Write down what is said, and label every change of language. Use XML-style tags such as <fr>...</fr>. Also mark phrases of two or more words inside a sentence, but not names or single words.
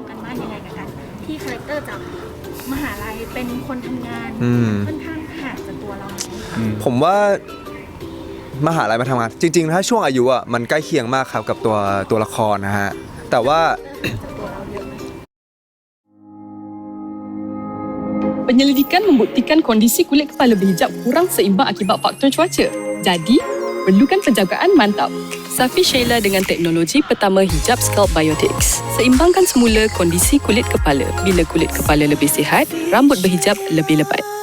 <th>กันบ้านยังไงกับกันที่คาแรคเตอร์จากมหาลัยเป็นคนทำงาน ค่อนข้างห่างจากตัวเราไหม ผมว่ามหาลัยมาทำงานจริงๆ ถ้าช่วงอายุอ่ะมันใกล้เคียงมากครับกับตัวละครนะฮะแต่ว่า จากตัวเราเยอะไหม</th> <ms>Penyelidikan membuktikan kondisi kulit kepala berhijab kurang seimbang akibat faktor cuaca. Jadi, perlukan penjagaan mantap. Safi Sheila dengan teknologi pertama hijab Scalp Biotics. Seimbangkan semula kondisi kulit kepala. Bila kulit kepala lebih sihat, rambut berhijab lebih lebat.</ms>